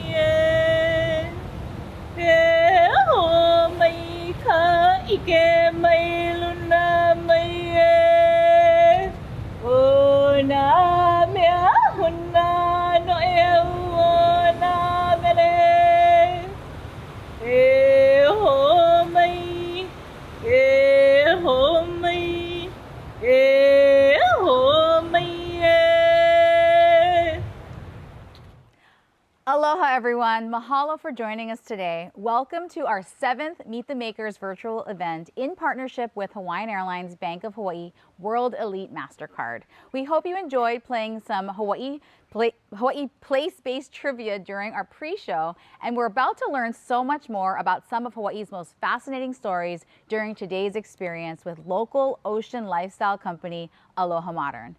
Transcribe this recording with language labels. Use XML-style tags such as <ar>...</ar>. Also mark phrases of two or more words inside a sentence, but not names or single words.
<haw>e ho mai ka ike mai luna mai e o na mea huna no e o na mele e ho mai e ho mai e ho mai e.</haw> <en>Aloha everyone, mahalo for joining us today. Welcome to our 7th Meet the Makers virtual event in partnership with Hawaiian Airlines Bank of Hawaii World Elite MasterCard. We hope you enjoyed playing some Hawaii place-based trivia during our pre-show, and we're about to learn so much more about some of Hawaii's most fascinating stories during today's experience with local ocean lifestyle company Aloha Modern.</en>